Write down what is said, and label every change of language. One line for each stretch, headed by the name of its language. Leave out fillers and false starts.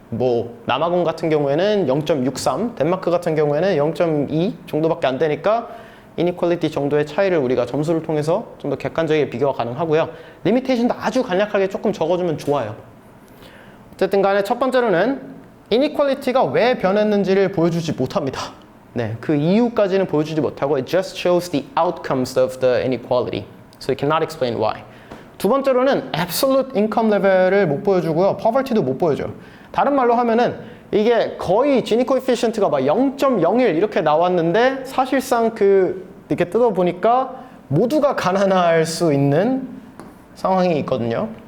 Korean: 뭐 남아공 같은 경우에는 0.63, 덴마크 같은 경우에는 0.2 정도밖에 안 되니까 이니퀄리티 정도의 차이를 우리가 점수를 통해서 좀 더 객관적이게 비교가 가능하고요. 리미테이션도 아주 간략하게 조금 적어주면 좋아요. 어쨌든 간에 첫 번째로는 이니퀄리티가 왜 변했는지를 보여주지 못합니다. 네, 그 이유까지는 보여주지 못하고
English: it just shows the outcomes of the inequality. So it cannot explain why.
Korean: 두 번째로는 absolute income level을 못 보여주고요. poverty도 못 보여줘요. 다른 말로 하면은 이게 거의 지니 코에피션트가 막 0.01 이렇게 나왔는데 사실상 이렇게 뜯어보니까 모두가 가난할 수 있는 상황이 있거든요.